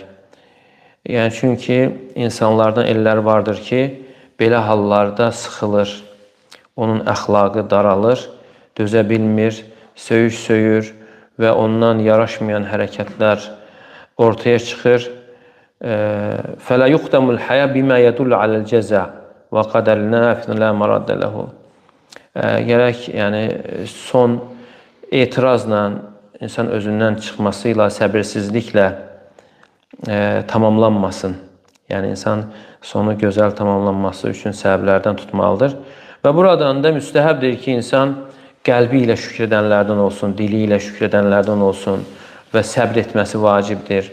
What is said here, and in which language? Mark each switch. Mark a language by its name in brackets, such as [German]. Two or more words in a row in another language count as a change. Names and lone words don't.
[Azerbaijani] Yəni çünki insanlardan ellər vardır ki, belə hallarda sıxılır, onun əxlaqı daralır, dözə bilmir, söyüş söyür və ondan yaraşmayan hərəkətlər ortaya çıxır. [Arabic] فَلَا يُقْدَمُ الْحَيَا بِمَا يَدُلُّ عَلَى الْجَزَى وَقَدَرْنَا فِنَ لَا مَرَدَّ لَهُ. [Azerbaijani] Gərək yəni son etirazla, insan özündən çıxmasıyla, səbirsizliklə tamamlanmasın. Yəni insan sonu gözəl tamamlanması üçün səbəblərdən tutmalıdır. Və buradan da müstəhəbdir ki, insan qəlbi ilə şükür edənlərdən olsun, dili ilə şükür edənlərdən olsun və səbr etməsi vacibdir.